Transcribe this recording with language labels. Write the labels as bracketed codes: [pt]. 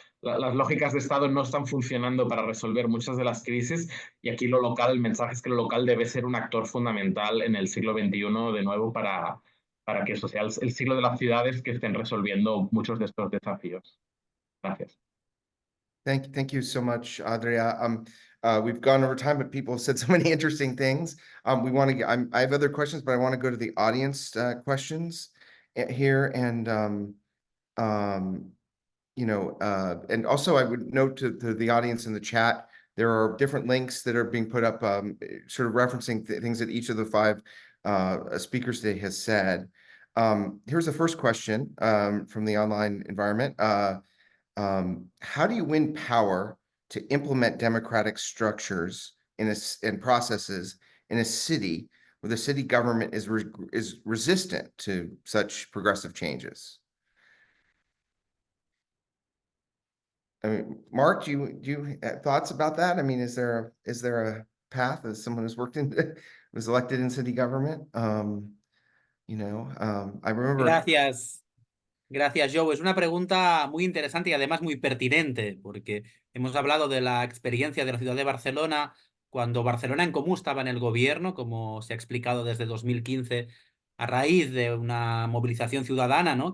[es] Las lógicas de Estado no están funcionando para resolver muchas de las crisis y aquí lo local, el mensaje es que lo local debe ser un actor fundamental en el siglo XXI de nuevo para que eso sea el siglo de las ciudades que estén resolviendo muchos de estos desafíos. Gracias. [en] Thank you so much, Adria. We've gone over time, but people have said so many interesting things. We want to. I have other questions, but I want to go to the audience questions here, and you know, and also I would note to the audience in the chat, there are different links that are being put up, sort of referencing things that each of the five speakers today has said. Here's the first question from the online environment. How do you win power to implement democratic structures and processes in a city where the city government is resistant to such progressive changes? I mean, Mark, do you have thoughts about that? I mean, is there a path as someone who's worked in was elected in city government? You know, I remember. [es] Gracias. Gracias, Joe. Es una pregunta muy interesante y además muy pertinente, porque hemos hablado de la experiencia de la ciudad de Barcelona cuando Barcelona en Comú estaba en el gobierno, como se ha explicado desde 2015, a raíz de una movilización ciudadana, ¿no?